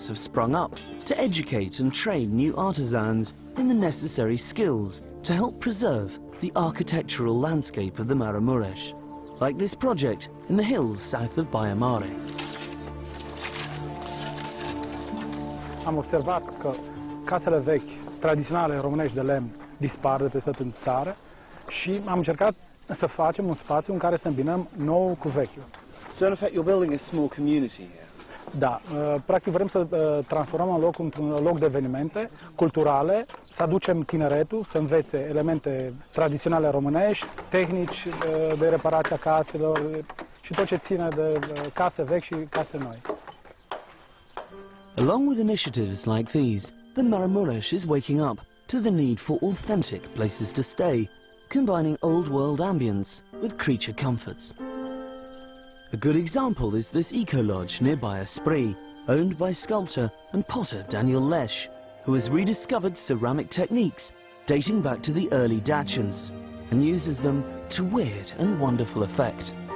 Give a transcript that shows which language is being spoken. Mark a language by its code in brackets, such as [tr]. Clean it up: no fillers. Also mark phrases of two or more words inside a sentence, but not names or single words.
[en] have sprung up to educate and train new artisans in the necessary skills to help preserve the architectural landscape of the Maramures, like this project in the hills south of Baia Mare. [ro] Am observat că casele vechi, tradiționale românești de lemn, dispar de peste tot în țară și am încercat să facem un spațiu în care să îmbinăm nou cu vechiul. [en] So in effect you're building a small community here. [ro] Da, practic vrem să transformăm în loc într-un loc de evenimente culturale, să aducem tineretul, să învețe elemente tradiționale românești, tehnici de reparație a caselor și tot ce ține de case vechi și case noi. [en] Along with initiatives like these, the Maramures is waking up to the need for authentic places to stay, combining old world ambience with creature comforts. A good example is this eco-lodge nearby Spree, owned by sculptor and potter Daniel Lese, who has rediscovered ceramic techniques dating back to the early Dacians and uses them to weird and wonderful effect.